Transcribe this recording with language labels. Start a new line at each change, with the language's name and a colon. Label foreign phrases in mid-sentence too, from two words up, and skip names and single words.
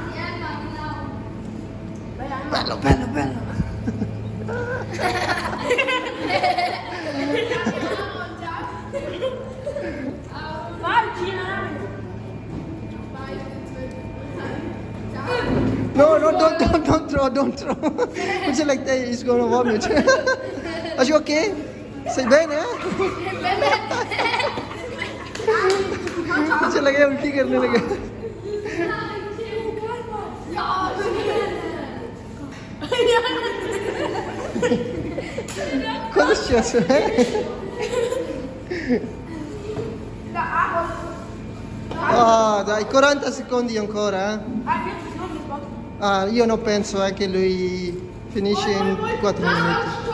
Italian: Bello. Vai, Gina.
English: No, don't throw.
Hindi: मुझे लगता है इसको ना
English: vomit. Are you okay?
Italian: Sei bene,
Hindi: मुझे लगे उल्टी करने लगे।
Italian: Cosa è successo? Ah, dai, 40 secondi ancora, eh? Ah, io non penso che lui finisce in 4 minuti.